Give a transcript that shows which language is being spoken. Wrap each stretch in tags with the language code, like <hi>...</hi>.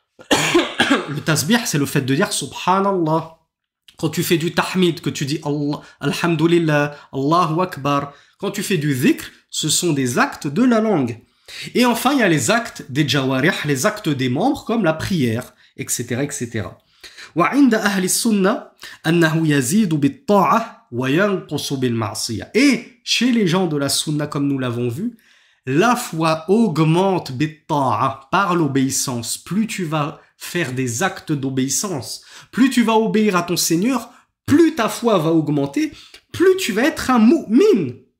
<fr>Le tasbih, c'est le fait de dire Subhanallah. Quand tu fais du tahmid, que tu dis Allah, Alhamdulillah, Allahu Akbar. Quand tu fais du dhikr, ce sont des actes de la langue. Et enfin, il y a les actes des jawarih, les actes des membres, comme la prière, etc., etc.</fr> <ar>وعند أهل السنة أنه يزيد بالطاعة وينقص بالمعصية.</ar> <fr>Et chez les gens de la sunna, comme nous l'avons vu, la foi augmente بالطاعة, par l'obéissance. Plus tu vas faire des actes d'obéissance, plus tu vas obéir à ton Seigneur, plus ta foi va augmenter, plus tu vas être un mu'min.</fr>